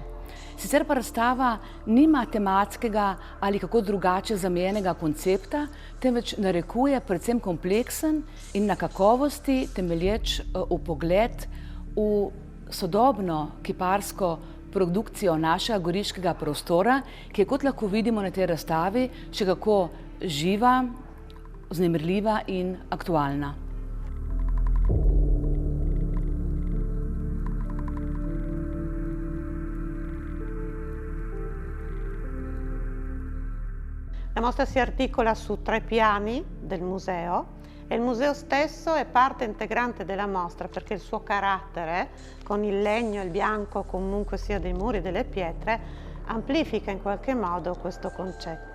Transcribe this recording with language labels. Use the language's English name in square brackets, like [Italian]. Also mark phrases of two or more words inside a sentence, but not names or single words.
[Slovenian] Sicer pa razstava nima tematskega ali kako drugače zamejenega koncepta, temveč narekuje predvsem kompleksen in na kakovosti temelječ vpogled v sodobno kiparsko produkcijo našega goriškega prostora, ki je, kot lahko vidimo na tej razstavi, še kako živa, vznemirljiva in aktualna. [Italian] La mostra si articola su 3 piani del museo e il museo stesso è parte integrante della mostra perché il suo carattere, con il legno e il bianco comunque sia dei muri e delle pietre, amplifica in qualche modo questo concetto.